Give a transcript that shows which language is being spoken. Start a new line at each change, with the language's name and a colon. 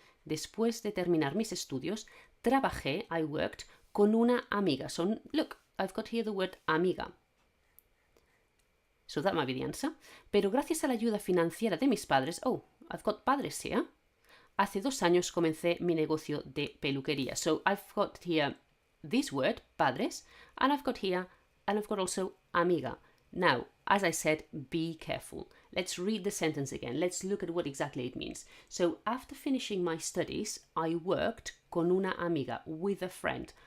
Spanish: Después de terminar mis estudios, trabajé,
English: I worked,
Spanish: con una amiga.
English: So look, I've got here the word amiga. So that might be the answer.
Spanish: Pero gracias a la ayuda financiera de mis padres,
English: I've got padres here.
Spanish: Hace 2 años comencé mi negocio de peluquería.
English: So I've got here this word, padres, and I've got also amiga. Now, as I said, be careful. Let's read the sentence again. Let's look at what exactly it means. So, after finishing my studies, I worked
Spanish: con una amiga,
English: with a friend.